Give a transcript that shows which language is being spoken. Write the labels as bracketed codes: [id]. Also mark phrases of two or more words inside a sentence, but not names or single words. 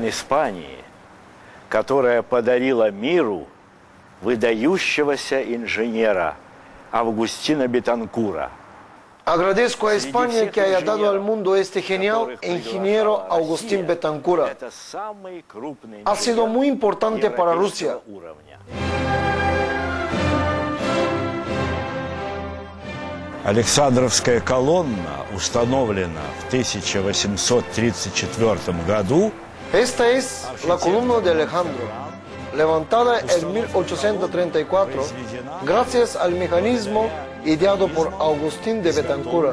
[ru] Испании, которая подарила миру выдающегося инженера Agustina Betancura. [es] Agradezco a España que haya dado al mundo este genial ingeniero Agustín Betancura. Ha sido muy importante para Rusia. [ru] Alexandrovskaya columna, установлена в 1834 году. [es] Esta es la columna de Alejandro, levantada en 1834 gracias al mecanismo ideado por Agustín de Betancur.